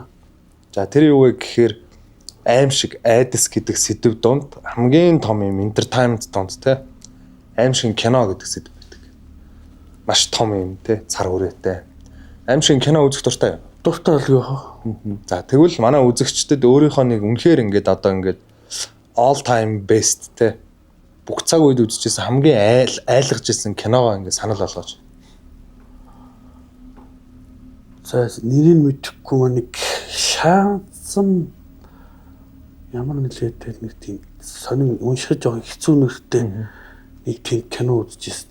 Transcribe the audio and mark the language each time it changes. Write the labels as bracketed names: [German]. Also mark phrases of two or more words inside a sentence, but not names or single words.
[Mongolian] За тэр юу вэ гэхээр аимшиг айдас гэдэг сэдв донд хамгийн том юм entertainment донд те аимшиг кино гэдэг сэдв байдаг. Маш том юм те цар хүрээтэй. Аимшиг кино үзэх дуртай юу? Дуртай л юу. За тэгвэл манай үзэгчдэд өөрийнхөө нэг үнэхээр ингээд одоо ингээд [English] all time best [Mongolian] те бүх цаг үед үзчихсэн хамгийн айлгаж ирсэн киногоо ингээд санал болгооч. За нэрийг мэдэхгүй нэг шаансан ямар нэлээдтэй нэг тийм сонин уншиж байгаа хэцүү нэртэй нэг тийм кино үзчихсэн.